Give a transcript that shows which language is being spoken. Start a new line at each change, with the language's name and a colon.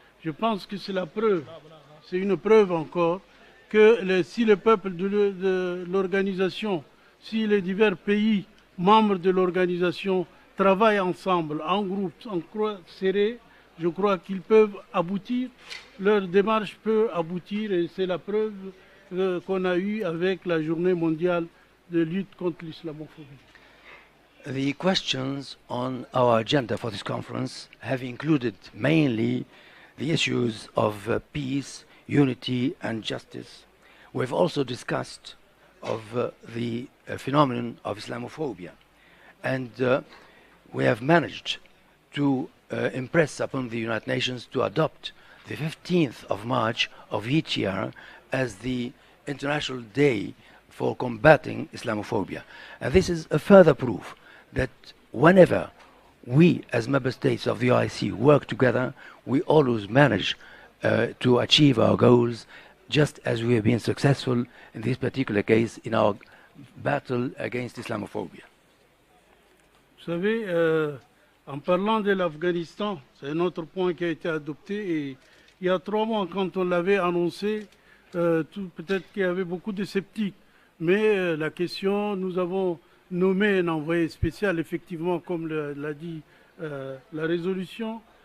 French: Je pense que c'est la preuve, c'est une preuve encore, que si le peuple de l'organisation, si les divers pays membres de l'organisation travaillent ensemble, en groupe, en croix serrée, je crois qu'ils peuvent aboutir, leur démarche peut aboutir et c'est la preuve qu'on a eue avec la journée mondiale de lutte contre l'islamophobie.
English: The questions on our agenda for this conference have included mainly the issues of peace, unity and justice. We've also discussed of the phenomenon of Islamophobia, and we have managed to impress upon the United Nations to adopt the 15th of March of each year as the International Day for combating Islamophobia. And this is a further proof that whenever we as member states of the OIC work together, we always manage to achieve our goals, just as we have been successful in this particular case in our battle against Islamophobia.
French: Vous savez, en parlant de l'Afghanistan, c'est un autre point qui a été adopté et il y a 3 mois, quand on l'avait annoncé, peut-être qu'il y avait beaucoup de sceptiques, mais la question, nous avons nommé un envoyé spécial, effectivement, comme l'a dit la résolution.